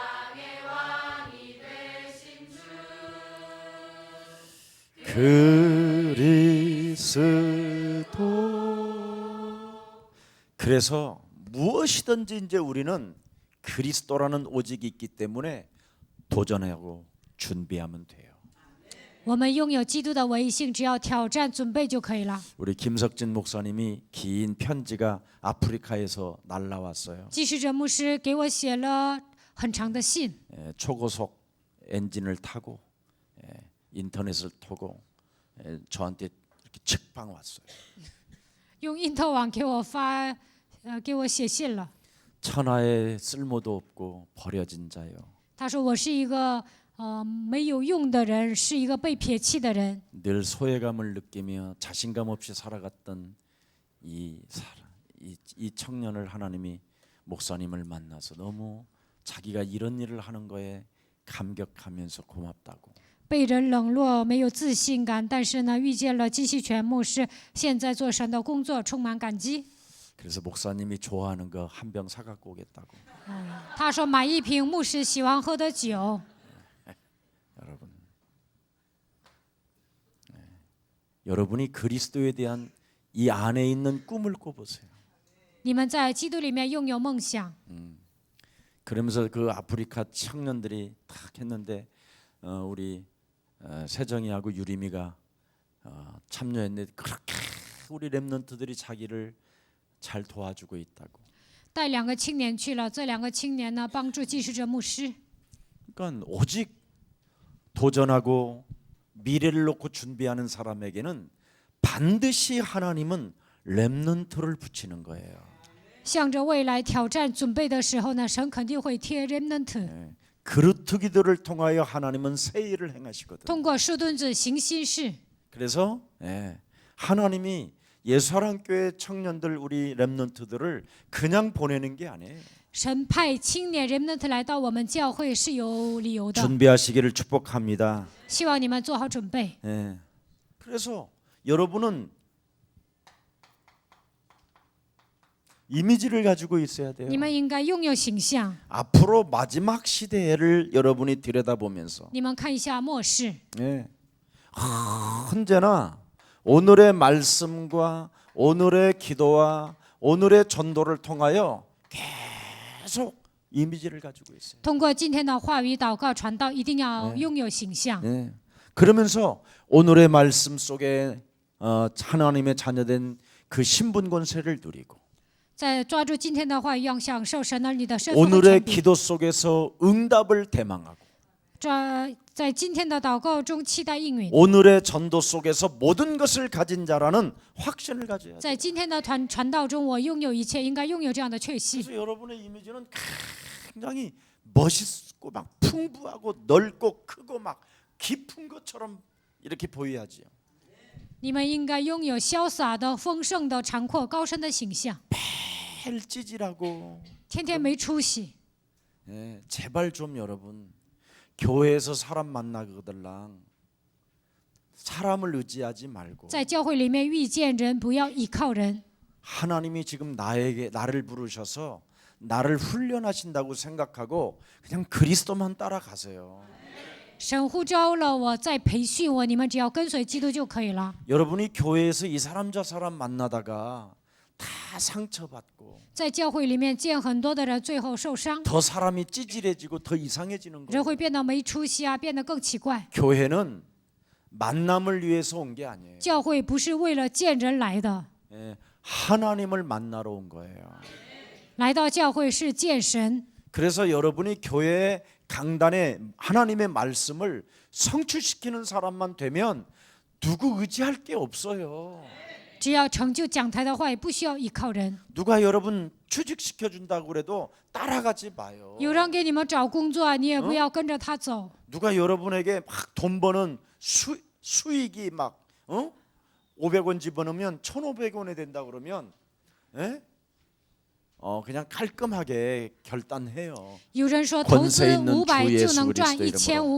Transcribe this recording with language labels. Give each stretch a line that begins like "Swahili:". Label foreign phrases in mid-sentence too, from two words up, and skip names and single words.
Korean: 그리스도. 그래서 무엇이든지 이제 우리는 그리스도라는 오직이 있기 때문에 도전하고 준비하면 돼요.
Chinese: 我们拥有基督的唯一性，只要挑战、准备就可以了。
Korean: 우리 김석진 목사님이 긴 편지가 아프리카에서 날라왔어요.
Chinese: 记事者牧师给我写了很长的信，
Korean: 초고속 엔진을 타고 인터넷을 타고 저한테 이렇게 책방 왔어요.
Chinese: 用因特网给我写信了。
Korean: 천하에 쓸모도 없고 버려진 자요.
Chinese: 他说我是一个没有用的人，是一个被撇弃的人。
Korean: 늘 소외감을 느끼며 자신감 없이 살아갔던 이 청년을 하나님이 목사님을 만나서 너무 자기가 이런 일을 하는 거에 감격하면서 고맙다고.
Chinese: 被人冷落，没有自信感，但是呢，遇见了金希全牧师，现在做神的工作，充满感激。
Korean: 그래서 목사님이 좋아하는 거 한 병 사갖고 오겠다고.
Chinese: 他说买一瓶牧师喜欢喝的酒。
Korean: 여러분, 여러분이 그리스도에 대한 이 안에 있는 꿈을 꿔보세요.
Chinese: 你们在基督里面拥有梦想。
Korean: 그러면서 그 아프리카 청년들이 탁 했는데 우리 세정이하고 유림이가 참여했는데 그렇게 우리 렘넌트들이 자기를 잘 도와주고 있다고.
Chinese: 带2个青年去了，这2个青年呢，帮助记事者牧师。
Korean: 그러니까 오직 도전하고 미래를 놓고 준비하는 사람에게는 반드시 하나님은 렘넌트를 붙이는 거예요.
Chinese: 向着未来挑战准备的时候呢，神肯定会贴 remnant。
Korean: 그루트기들을 통하여 하나님은 새 일을 행하시거든.
Chinese: 通过树墩子行新事。
Korean: 그래서 하나님이 예수사랑교회 청년들 우리 렘넌트들을 그냥 보내는 게 아니에요.
Chinese: 神派青年 remnant 来到我们教会是有理由的，
Korean: 준비하시기를 축복합니다.
Chinese: 希望你们做好准备。
Korean: 그래서 여러분은 이미지를 가지고 있어야 돼요.
Chinese: 你们应该拥有形象。
Korean: 앞으로 마지막 시대를 여러분이 들여다보면서
Chinese: 你们看一下末世，
Korean: 언제나 오늘의 말씀과 오늘의 기도와 오늘의 전도를 통하여 계속 이미지를 가지고 있어요.
Chinese: 通过今天的话语、祷告、传道，一定要拥有形象。
Korean: 그러면서 오늘의 말씀 속에 하나님의 자녀된 그 신분 권세를 누리고
Chinese: 在抓住今天的话语，要享受神儿女的身份和
Korean: 오늘의
Chinese: 权柄。
Korean: 기도 속에서 응답을 대망하고
Chinese: 在今天的祷告中期待应允，
Korean: 오늘의 전도 속에서 모든 것을 가진 자라는 확신을 가져야 돼.
Chinese: 在今天的传道中，我拥有一切，应该拥有这样的确信。
Korean: 그래서 여러분의 이미지는 굉장히 멋있고 막 풍부하고 넓고 크고 막 깊은 것처럼 이렇게 보여야지요.
Chinese: 你们应该拥有潇洒的、丰盛的、长阔高深的形象，
Korean: 매일 찌질하고
Chinese: 天天没出息。
Korean: 예, 제발 좀 여러분 교회에서 사람 만나거들랑 사람을 의지하지 말고
Chinese: 在教会里面遇见人，不要依靠人。
Korean: 하나님이 지금 나를 부르셔서 나를 훈련하신다고 생각하고 그냥 그리스도만 따라가세요.
Chinese: 神呼召了我，在培训我，你们只要跟随基督就可以了。
Korean: 여러분이 교회에서 이 사람 저 사람 만나다가 다 상처받고
Chinese: 在教会里面见很多的人，最后受伤，
Korean: 더 사람이 찌질해지고 더 이상해지는
Chinese: 人
Korean: 거예요.
Chinese: 会变得没出息啊，变得更奇怪。
Korean: 교회는 만남을 위해서 온 게 아니에요.
Chinese: 教会不是为了见人来的，
Korean: 예, 하나님을 만나러 온 거예요.
Chinese: 来到教会是见神。
Korean: 그래서 여러분이 교회 강단에 하나님의 말씀을 성취시키는 사람만 되면 누구 의지할 게 없어요.
Chinese: 只要成就讲台的话，也不需要依靠人。
Korean: 누가 여러분 취직시켜 준다고 그래도 따라가지 마요.
Chinese: 有人给你们找工作，你也不要跟着他走。
Korean: 누가 여러분에게 막 돈 버는 수익이 막 500원 집어넣으면 1,500원이 된다 그러면 그냥 깔끔하게 결단해요.
Chinese: 有人说投资
Korean: 권세 있는 500 주
Chinese: 就能
Korean: 예수
Chinese: 赚
Korean: 그리스도 이름으로